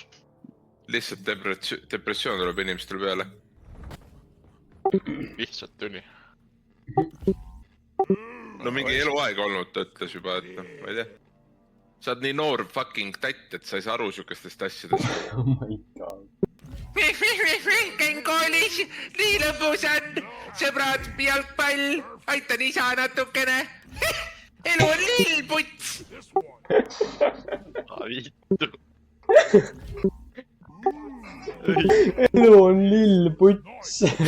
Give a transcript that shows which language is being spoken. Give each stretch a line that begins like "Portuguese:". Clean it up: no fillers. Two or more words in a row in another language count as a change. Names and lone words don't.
Estonian: Lihtsalt depressioon tuleb inimestel peale. Lihtsalt tuli. No mingi eluaeg olnud, ta ütles juba, et noh, ma ei tea. Sa oled nii noor fucking tatt, et sa ei saa aru sükestest asjadest.
English: Oh my god.
Estonian: Käin koolis, nii lõbus on. Sõbrad, jalgpall, aitan isa natukene. Elu on lillputs. Vittu. Elu on lillputs.